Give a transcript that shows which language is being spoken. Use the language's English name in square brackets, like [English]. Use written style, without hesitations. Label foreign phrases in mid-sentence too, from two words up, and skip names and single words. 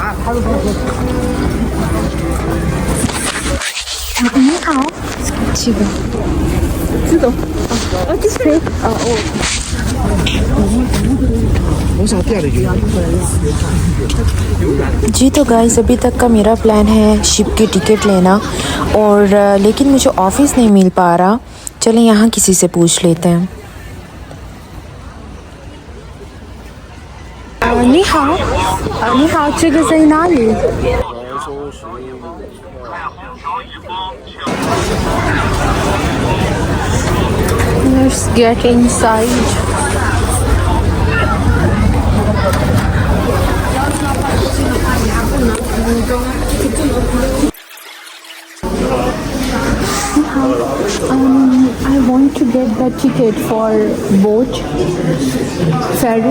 [Hindi] जी तो गाइस अभी तक का मेरा प्लान है शिप की टिकट लेना और लेकिन मुझे ऑफिस नहीं मिल पा रहा। चलें यहाँ किसी से पूछ लेते हैं। [Chinese] 你好，你好，这个在哪里 ？ [English] Let's get inside. I want to get the ticket for boat, ferry.